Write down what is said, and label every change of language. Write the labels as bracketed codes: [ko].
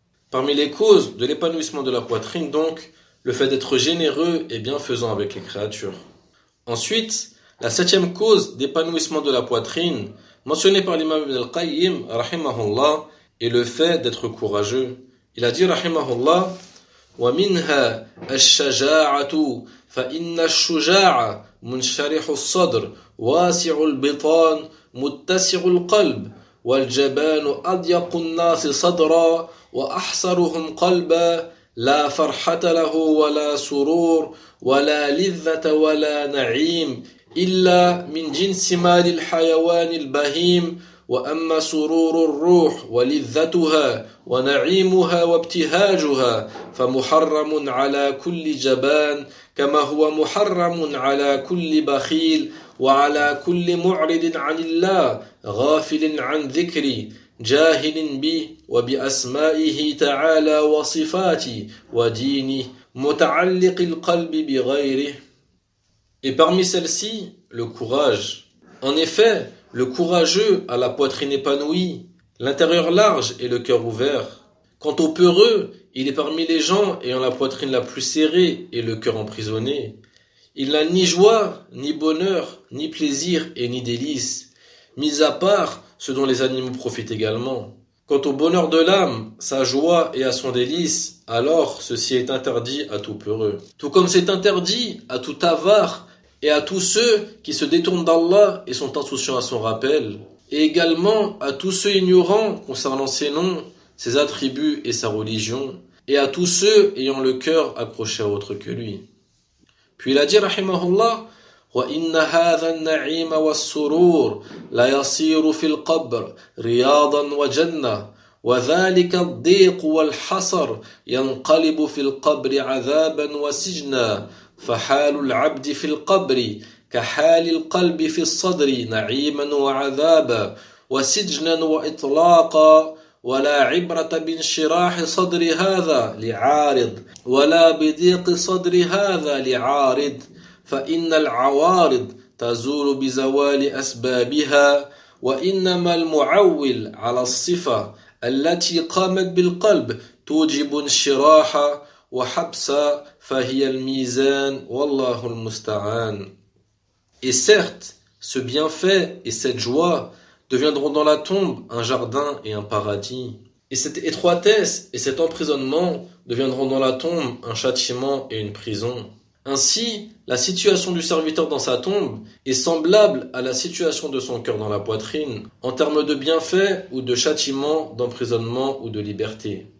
[fr] Parmi les causes de l'épanouissement de la poitrine, donc, le fait d'être généreux et bienfaisant avec les créatures. Ensuite, la septième cause d'épanouissement de la poitrine, mentionnée par l'imam Ibn al-Qayyim, rahimahullah, est le fait d'être courageux. Il a dit, [ar] rahimahullah, وَمِنْهَا الشَّجَاعَةُ فَإِنَّ الشُّجَاعَ مُنْشَرِحُ الصَّدْرِ وَاسِعُ الْبِطَانِ مُتَّسِعُ الْقَلْبِ وَالْجَبَانُ أَضْيَقُ النَّاسِ صَدْرًا وَأَحْصَرُهُمْ قَلْبًا لَا فَرْحَةَ لَهُ وَلَا سُرُورٌ وَلَا لِذَّةَ وَلَا نَعِيمٌ إِلَّا مِنْ جِنْسِ مَالِ الْحَيَوَانِ الْبَهِيمِ وأما سرور الروح ولذتها ونعيمها وابتهاجها فمحرم على كل جبان كما هو محرم على كل بخيل وعلى كل معرض عن الله غافل عن ذكري جاهل بي وبأسمائه تعالى وصفاتي ودينه متعلق القلب بغيره. [fr] Et parmi celles-ci, le courage. En effet, le courageux a la poitrine épanouie, l'intérieur large et le cœur ouvert. Quant au peureux, il est parmi les gens ayant la poitrine la plus serrée et le cœur emprisonné. Il n'a ni joie, ni bonheur, ni plaisir et ni délice, mis à part ce dont les animaux profitent également. Quant au bonheur de l'âme, sa joie et à son délice, alors ceci est interdit à tout peureux. Tout comme c'est interdit à tout avare, et à tous ceux qui se détournent d'Allah et sont insouciants à son rappel, et également à tous ceux ignorants concernant ses noms, ses attributs et sa religion, et à tous ceux ayant le cœur accroché à autre que lui. Puis il a dit, [ar] rahimahullah, وَإِنَّ هَذَا النَّعِيمَ وَالسُّرُورُ لَيَصِيرُ فِي الْقَبْرِ رِيَاضًا وَجَنَّةً وَذَلِكَ الضِّيقُ وَالْحَصَرُ يَنْقَلِبُ فِي الْقَبْرِ عَذَابًا وَسِجْنًا فحال العبد في القبر كحال القلب في الصدر نعيما وعذابا وسجنا وإطلاقا ولا عبرة بانشراح صدر هذا لعارض ولا بضيق صدر هذا لعارض فإن العوارض تزول بزوال أسبابها وإنما المعول على الصفة التي قامت بالقلب توجب انشراحا وَحَبْسَ فَهِيَ الْمِيزَانِ وَاللَّهُ الْمُسْتَعَانِ. [fr] Et certes, ce bienfait et cette joie deviendront dans la tombe un jardin et un paradis. Et cette étroitesse et cet emprisonnement deviendront dans la tombe un châtiment et une prison. Ainsi, la situation du serviteur dans sa tombe est semblable à la situation de son cœur dans la poitrine, en termes de bienfaits ou de châtiments, d'emprisonnement ou de liberté.